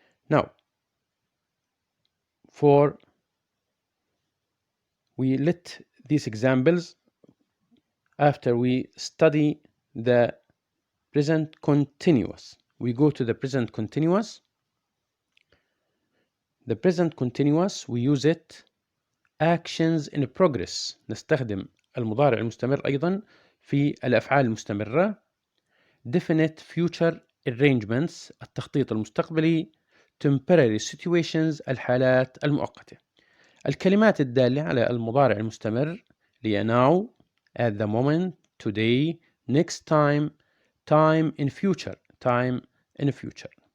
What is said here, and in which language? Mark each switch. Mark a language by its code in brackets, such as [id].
[en] Now, for we let these examples after we study the present continuous. We go to the present continuous. The present continuous we use it actions in progress. [ar] نستخدم المضارع المستمر أيضا في الأفعال المستمرة. [en] Definite future arrangements [ar] التخطيط المستقبلي. [en] Temporary situations [ar] الحالات المؤقتة. الكلمات الدالة على المضارع المستمر هي [en] now, at the moment, today, next time, time in future, time in future.